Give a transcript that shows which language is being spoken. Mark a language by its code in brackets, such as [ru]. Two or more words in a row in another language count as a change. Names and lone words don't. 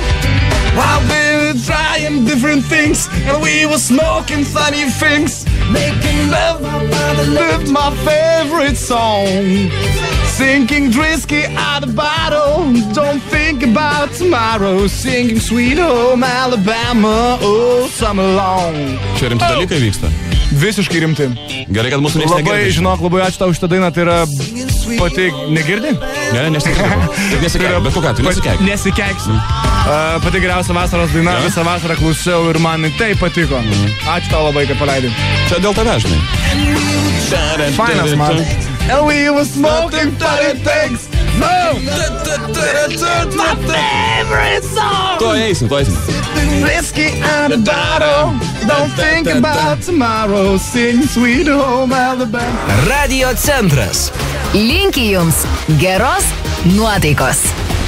[en] I've been trying different things, and we were smoking funny things, making love with my favorite song. Sinking whiskey out the bottle, don't think about tomorrow. Singing Sweet Home Alabama all summer long. [lt] Čia rimti dalykai vyksta. Visiškai rimti. Gerai, kad mūsų nieks negirdi. Labai, žinok, labai ačiū tau šitą dainą, tai yra pati... Negirdi? Ne, nesikeik, bet kokia, tu nesikeik. Nesikeiksiu. Pati geriausia vasaros daina, visą vasarą klausiau ir man tai patiko. Ačiū tau labai, kad paleidai. Čia dėl tavęs, žinai. Fainas man. [en] And we were smoking funny things. No! My favorite song! [lt] Tuo eisim. [en] Whiskey out the bottle, don't think about tomorrow. Sing Sweet Home Alabama. [lt] Radio Centras. Linki jums geros nuotaikos.